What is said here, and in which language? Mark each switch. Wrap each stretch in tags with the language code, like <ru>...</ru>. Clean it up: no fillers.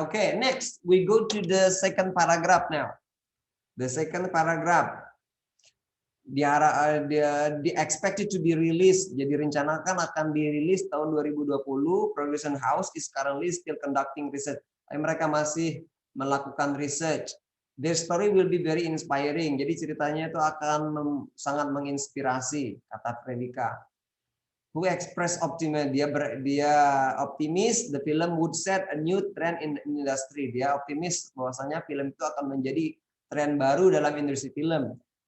<en>Oke, next we go to the second paragraph now. The second paragraph.</en> <id>Dia</id> <en>expected to be released.</en> <id>Jadi rencanakan akan dirilis tahun 2020.</id> <en>Production house is currently still conducting research.</en> <id>Mereka masih melakukan research.</id> <en>Their story will be very inspiring.</en> <id>Jadi ceritanya itu akan sangat menginspirasi, kata Pradika.</id> <en>Who express optimism?</en> <id>Dia optimis</id> <en>the film would set a new trend in the industry.</en> <id>Dia optimis bahwasanya film itu akan menjadi tren baru dalam industri film.</id>